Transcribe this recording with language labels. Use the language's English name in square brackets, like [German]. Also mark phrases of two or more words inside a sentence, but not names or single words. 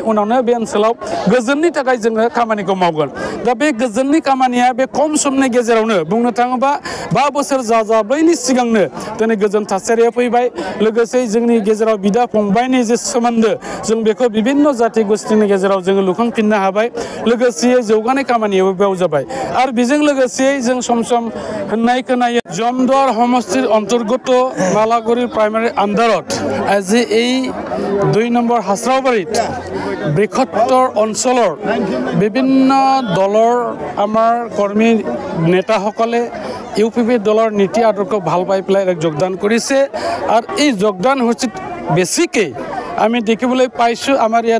[Bodo] उनावनो बे ओनसोलाव गोजोननि थाखाय जोङो खामानिखौ मावगोन दा बे गोजोननि खामानिया बे खम समनि गेजेरावनो बुंनो थाङोबा 5 बोसोर जाजाबैनि सिगांनो दिनै गोजोन थासारिया फैबाय लोगोसे जोंनि गेजेराव बिदा फंबायनि जे सोमोन्दो जों बेखौ विभिन्न जाति गोष्ठीनि गेजेराव जोङो लुखांफिननो हाबाय लोगोसे जौगानाय खामानियाबो बेयाव जाबाय आरो बेजों लोगोसे जों सम सम होननाय खोनायो जमदुवार [Assamese] সমষ্টিৰ অন্তৰ্গত [Bodo] मालागुरि प्राइमारि आन्दारत [Assamese] আজি এই 2 নম্বৰ হাস্ৰাওবাৰীত বৃহত্তৰ অঞ্চলৰ বিভিন্ন দলৰ আমাৰ কৰ্মী নেতাসকলে ইউপিপি দলৰ নীতি আদৰ্শ ভাল পাই পেলাই যোগদান কৰিছে আৰু এই যোগদান হৈছে বেছিকে আমি দেখিবলৈ পাইছো আমাৰ ইয়াত